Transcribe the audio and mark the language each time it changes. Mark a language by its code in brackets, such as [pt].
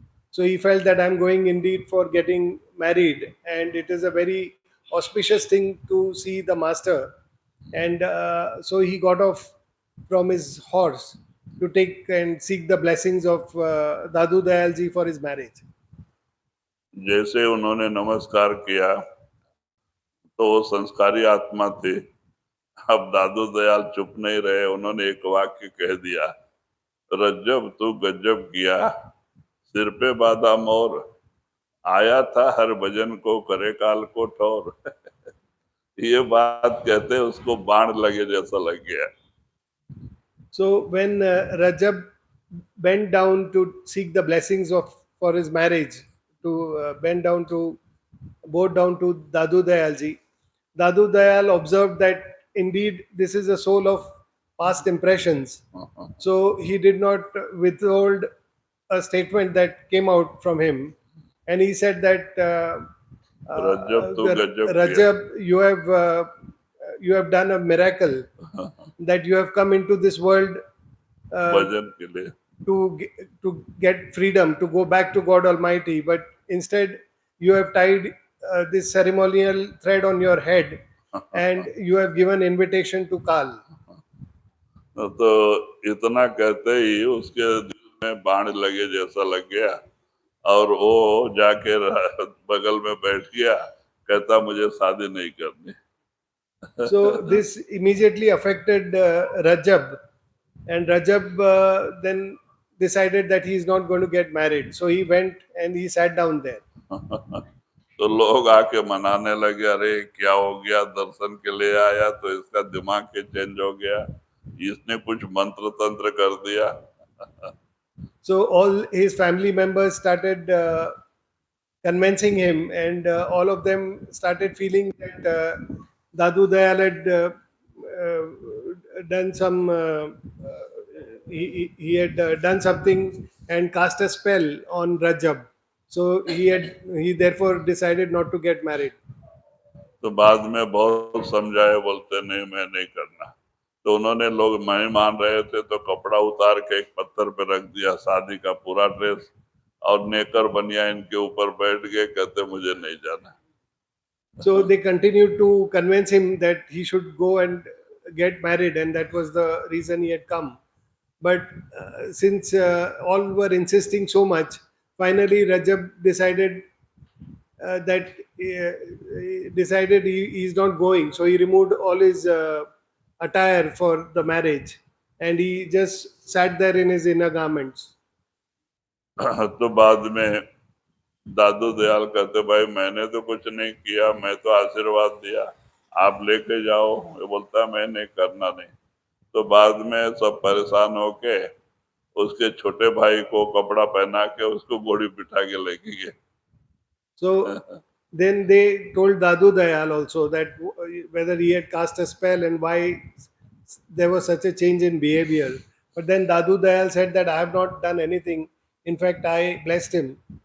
[en] So he felt that I'm going indeed for getting married, and it is a very auspicious thing to see the master. And so he got off from his horse to take and seek the blessings of Dadu Dayalji for his marriage. [hi] जैसे उन्होंने नमस्कार किया तो वो संस्कारी आत्मा थे। अब दादू दयाल चुप नहीं रहे, उन्होंने एक वाक्य कह दिया, रज्जब तू गजब किया, सिर पे बांधा मोर, आया था हर भजन को करे काल को ठोर। ये बात कहते उसको बाण लगे जैसा लग गया। [en] So when Rajab bent down to seek the blessings of for his marriage, to bow down to Dadu Dayalji, Dadu Dayal observed that indeed this is a soul of past impressions. So he did not withhold a statement that came out from him, and he said that [hi] Rajjab तू गजब किया। [en] Rajab, you have done a miracle that you have come into this world [hi] भजन के लिए [en] to get freedom, to go back to God Almighty, but instead you have tied this ceremonial thread on your head and you have given invitation to Kal. [hi] तो इतना कहते ही उसके दिल में बाण लगे जैसा लग गया, और वो जाके बगल में बैठ गया, कहता मुझे शादी नहीं करनी। [en] So this immediately affected Rajab, and Rajab then decided that he is not going to get married. So he went and he sat down there. [hi] तो लोग आके मनाने लगे, अरे क्या हो गया, दर्शन के लिए आया तो इसका दिमाग के चेंज हो गया, इसने कुछ मंत्र तंत्र कर दिया। [en] So all his family members started convincing him, and all of them started feeling that Dadu Dayal had done some. He had done something and cast a spell on Rajab. So he therefore decided not to get married. [hi] तो बाद में बहुत समझाए, बोलते नहीं मैं नहीं करना। तो उन्होंने, लोग नहीं मान रहे थे तो कपड़ा उतार के एक पत्थर पे रख दिया, शादी का पूरा ड्रेस, और नेकर बनिया इनके ऊपर बैठ गए, कहते मुझे नहीं जाना। [en] So they continued to convince him that he should go and get married, and that was the reason he had come. But since all were insisting so much, finally Rajab decided that decided he is not going. So he removed all his attire for the marriage, and he just sat there in his inner garments. [hi] तो बाद में दादू दयाल कहते, भाई मैंने तो कुछ नहीं किया, मैं तो आशीर्वाद दिया, आप लेके जाओ। ये बोलता मैं नहीं करना नहीं। तो बाद में सब परेशान होके उसके छोटे भाई को कपड़ा पहना के उसको घोड़ी बिठा के लेके गए। [en] So then they told Dadu Dayal also that whether he had cast a spell and why there was such a change in behavior. But then Dadu Dayal said that I have not done anything. In fact, I blessed him.